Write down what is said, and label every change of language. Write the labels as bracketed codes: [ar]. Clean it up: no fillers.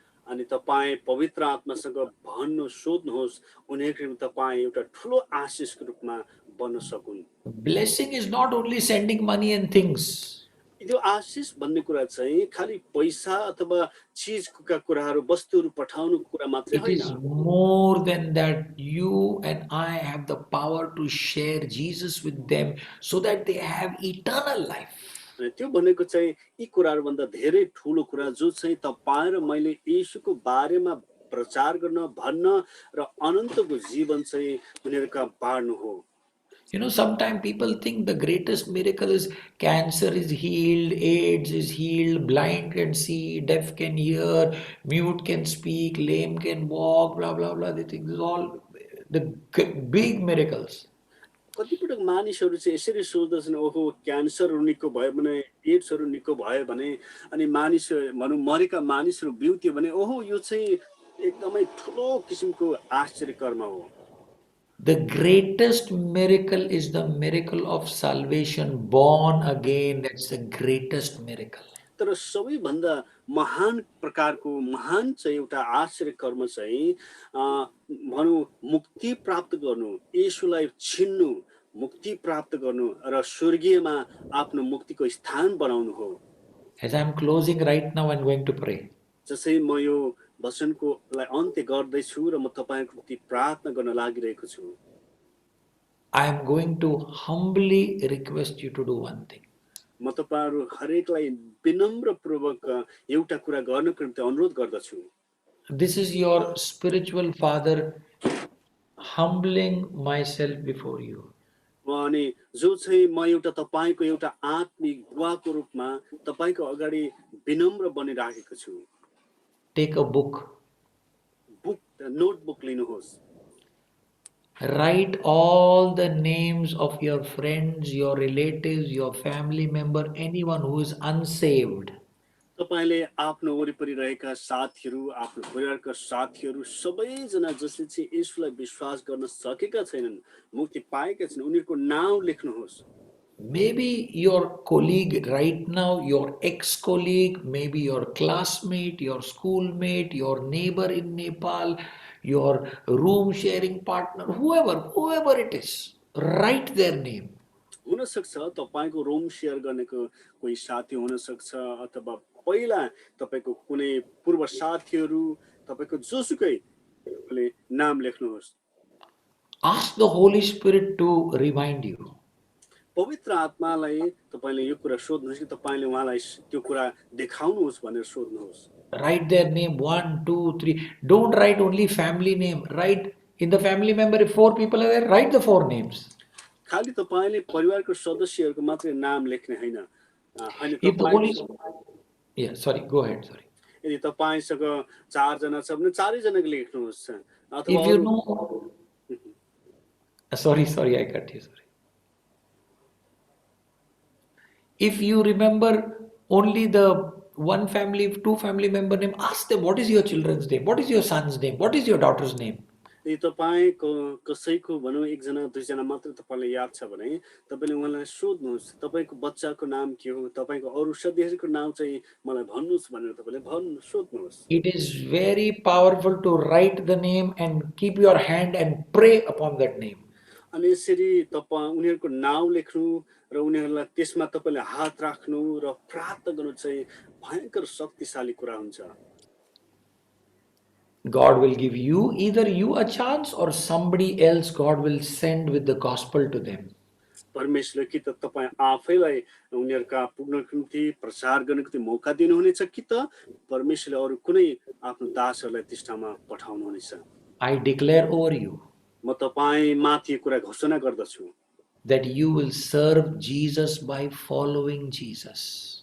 [ne] अनि तपाई पवित्र आत्मासँग भन्नु सोध्नुहोस् उनीहरुको निम्ति तपाई एउटा ठूलो आशीषको रूपमा बन्न सकुन्। [en] Blessing is not only sending money and things. [ne] यो आशीष भन्ने कुरा चाहिँ खाली पैसा अथवा चीजका कुराहरु वस्तुहरु पठाउनु कुरा मात्रै [en] It is [ne] होइन। [en] more than that. You and I have the power to share Jesus with them so that they have eternal life. [ne] त्यो भनेको चाहिँ यी कुराहरु भन्दा धेरै ठूलो कुरा जो चाहिँ तपाई र मैले येशूको बारेमा प्रचार गर्न भन्न र अनन्तको जीवन चाहिँ उनीहरूका बाँड्नु हो। [en] You know, sometimes people think the greatest miracle is cancer is healed, AIDS is healed, blind can see, deaf can hear, mute can speak, lame can walk, blah, blah, blah. They think this is all the big miracles. [ne] कतिपटक मानिसहरू चाहिँ यसरी सोच्दछन्, ओहो क्यान्सरहरू निको भयो भने, एड्सहरू निको भयो भने, अनि मानिस भनौँ मरेका मानिसहरू बिउत्यो भने ओहो यो चाहिँ एकदमै ठुलो किसिमको आश्चर्य कर्म हो। [en] The greatest miracle is the miracle of salvation, born again. That's the greatest miracle. [ne] तर सबैभन्दा महान प्रकारको महान चाहिँ एउटा आश्चर्य कर्म चाहिँ भनौँ मुक्ति प्राप्त गर्नु, येशूलाई छिन्नु, मुक्ति प्राप्त गर्नु र स्वर्गीयमा आफ्नो मुक्तिको स्थान बनाउनु हो। [en] As I'm closing right now, I'm going to pray. [ne] जसै म यो वचनकोलाई अन्त्य गर्दैछु र म तपाईँको निम्ति प्रार्थना गर्न लागिरहेको छु। [en] I am going to humbly request you to do one thing. [ne] म तपाईहरू हरेकलाई विनम्रपूर्वक एउटा कुरा गर्नको निम्ति अनुरोध गर्दछु। [en] This is your spiritual father humbling myself before you. [ne] अनि जो चाहिँ म एउटा तपाईँको एउटा आत्मिक बुवाको रूपमा तपाईँको अगाडि विनम्र बनिराखेको छु। [en] Take a book. [ne] नोटबुक लिनुहोस्। [en] Write all the names of your friends, your relatives, your family member, anyone who is unsaved. [ne] तपाईँले आफ्नो वरिपरि रहेका साथीहरू, आफ्नो परिवारका साथीहरू सबैजना जसले चाहिँ येशूलाई विश्वास गर्न सकेका छैनन्, मुक्ति पाएका छैनन्, उनीहरूको नाम लेख्नुहोस्। [en] Maybe your colleague right now, your ex-colleague, maybe your classmate, your schoolmate, your neighbor in Nepal, your room sharing partner, whoever it is, write their name. [ne] हुनसक्छ तपाईँको रुम सेयर गर्नेको कोही साथी हुनसक्छ, अथवा पहिला तपाईँको कुनै पूर्व साथीहरू, तपाईँको जोसुकैले नाम लेख्नुहोस्। [en] Ask the Holy Spirit to remind you. [ne] पवित्र आत्मालाई तपाईँले यो कुरा सोध्नुहोस् कि तपाईँले उहाँलाई त्यो कुरा देखाउनुहोस् भनेर सोध्नुहोस्। [en] Write their name 1, 2, 3. Don't write only family name. Write in the family member, if 4 people are there, write the 4 names. [ne] खालि तपाईँले परिवारको सदस्यहरूको मात्रै नाम लेख्ने होइन। [en] If the Holy Yeah, sorry, go ahead, sorry. [ne] यदि तपाईँसँग 4 जना छ भने 4 जनाको लेख्नुहोस्। [en] If you know, sorry, I cut you, sorry. If you remember only the 1 family, 2 family member name, ask them, what is your children's name? What is your son's name? What is your daughter's name? [ne] यदि तपाईँको कसैको भनौँ 1 जना 2 जना मात्र तपाईँलाई याद छ भने तपाईँले उहाँलाई सोध्नुहोस्, तपाईँको बच्चाको नाम के हो, तपाईँको अरू सदस्यको नाम चाहिँ मलाई भन्नुहोस् भनेर तपाईँले सोध्नुहोस्। [en] It is very powerful to write the name and keep your hand and pray upon that name. [ne] अनि यसरी तपाईँ उनीहरूको नाम लेख्नु र उनीहरूलाई त्यसमा तपाईँले हात राख्नु र प्रार्थना गर्नु चाहिँ भयंकर शक्तिशाली कुरा हुन्छ। [en] God will give you either you a chance or somebody else God will send with the gospel to them. [ne] परमेश्वरले कि त तपाईँ आफैलाई उनीहरूका पुग्नको निम्ति प्रचार गर्नको निम्ति मौका दिनुहुनेछ कि त परमेश्वरले अरू कुनै आफ्नो दासहरूलाई त्यस ठाउँमा पठाउनुहुनेछ। [en] I declare over you [ne] म तपाईँ माथि कुरा घोषणा गर्दछु [en] that you will serve Jesus by following Jesus.